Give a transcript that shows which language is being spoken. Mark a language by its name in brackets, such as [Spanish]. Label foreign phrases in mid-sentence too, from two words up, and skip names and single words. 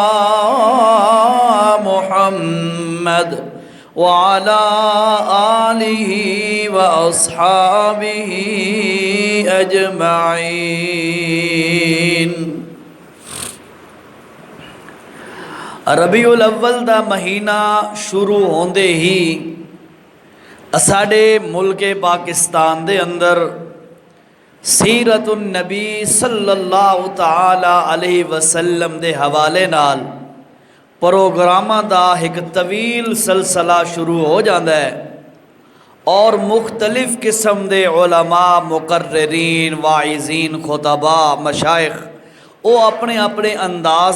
[Arabic] محمد وعلى آله وأصحابه أجمعين [Punjabi] ربیع الاول دا مہینہ شروع ہوندے ہی اساڑے ملک پاکستان دے اندر سیرت النبی [Arabic] صلی اللہ تعالی علیہ وسلم [Punjabi] دے حوالے نال پروگراماں دا ایک طویل سلسلہ شروع ہو جاندا ہے اور مختلف قسم دے علماء، مقررین، واعظین، خطباء، مشائخ وہ اپنے اپنے انداز